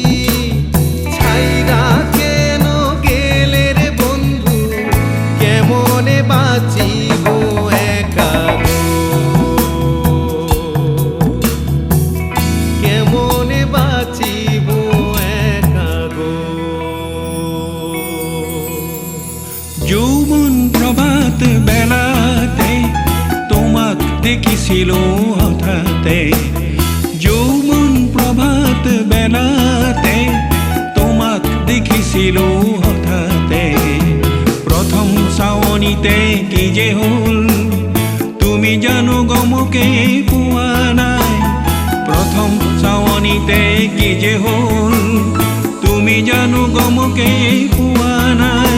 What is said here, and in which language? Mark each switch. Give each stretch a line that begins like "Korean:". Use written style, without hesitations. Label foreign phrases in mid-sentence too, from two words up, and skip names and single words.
Bangla: ছাইরা কেন গেলে রে বন্ধু, কেমনে বাঁচিব একা গো, কেমনে বাঁচিব একা গো।
Assamese: যৌবন প্রভাত বেলাতে তোমাক দেখিছিলো হঠাতে। যৌবন প্রভাত বেলাতে তোমাক দেখিছিলো হঠাতে। প্রথম চাৱনিতে কি যে হ'ল, তুমি জানো গমকে পোৱা নাই। প্রথম চাৱনিতে কি যে হ'ল, তুমি জানো গমকে পোৱা নাই।